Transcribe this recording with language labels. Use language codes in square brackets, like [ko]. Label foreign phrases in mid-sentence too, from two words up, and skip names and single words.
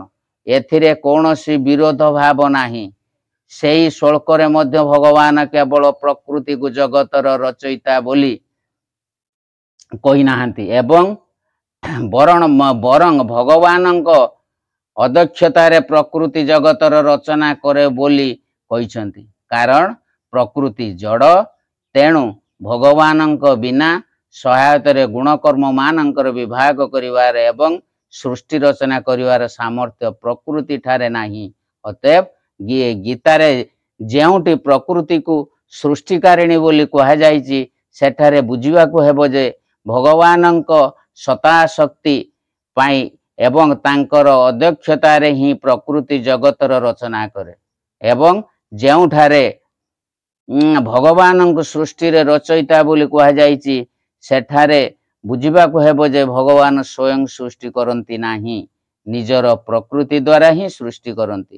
[or] ଏଥିରେ କୌଣସି ବିରୋଧ ଭାବ ନାହିଁ। ସେହି ଶ୍ଳୋକରେ ମଧ୍ୟ ଭଗବାନ କେବଳ ପ୍ରକୃତିକୁ ଜଗତର ରଚୟିତା ବୋଲି କହି ନାହାନ୍ତି ଏବଂ ବରଂ ଭଗବାନଙ୍କ ଅଧ୍ୟକ୍ଷତାରେ ପ୍ରକୃତି ଜଗତର ରଚନା କରେ ବୋଲି କହିଛନ୍ତି। କାରଣ ପ୍ରକୃତି ଜଡ଼, ତେଣୁ ଭଗବାନଙ୍କ ବିନା ସହାୟତାରେ ଗୁଣକର୍ମମାନଙ୍କର ବିଭାଗ କରିବାର ଏବଂ ସୃଷ୍ଟି ରଚନା କରିବାର ସାମର୍ଥ୍ୟ ପ୍ରକୃତିଠାରେ ନାହିଁ। ଅତଏବ ଗୀତାରେ ଯେଉଁଠି ପ୍ରକୃତିକୁ ସୃଷ୍ଟିକାରିଣୀ ବୋଲି କୁହାଯାଇଛି ସେଠାରେ ବୁଝିବାକୁ ହେବ ଯେ ଭଗବାନଙ୍କ ସତ୍ତା ଶକ୍ତି ପାଇ ଏବଂ ତାଙ୍କର ଅଧ୍ୟକ୍ଷତାରେ ହିଁ ପ୍ରକୃତି ଜଗତର ରଚନା କରେ ଏବଂ ଯେଉଁଠାରେ ଭଗବାନଙ୍କ ସୃଷ୍ଟିରେ ରଚୟିତା ବୋଲି କୁହାଯାଇଛି ସେଠାରେ ବୁଝିବାକୁ ହେବ ଯେ ଭଗବାନ ସ୍ୱୟଂ ସୃଷ୍ଟି କରନ୍ତି ନାହିଁ, ନିଜର ପ୍ରକୃତି ଦ୍ୱାରା ହିଁ ସୃଷ୍ଟି କରନ୍ତି।